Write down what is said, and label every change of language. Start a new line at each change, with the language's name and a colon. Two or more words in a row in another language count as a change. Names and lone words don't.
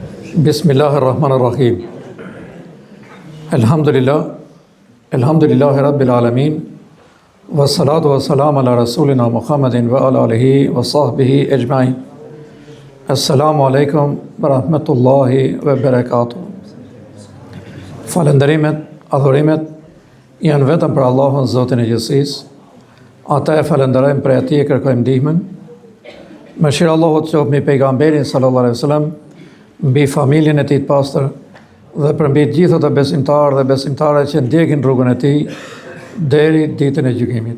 Arabic: بسم الله الرحمن الرحيم. الحمد لله رب العالمين. والصلاة والسلام على رسولنا محمد وعلى آله وصحبه أجمعين. السلام عليكم ورحمة الله وبركاته.
Albanian: Falënderimet, adhurimet janë vetëm për Allahun Zotin e gjithësisë. Ata e falënderojmë, për atij e kërkojmë ndihmën. Mëshira Allahut qoftë mbi pejgamberin
Arabic: صلى الله عليه وسلم,
Albanian: mbi familjen e tij të pastër dhe për mbi të gjithë ata besimtarë dhe besimtare që ndjekin rrugën e tij deri ditën e gjykimit.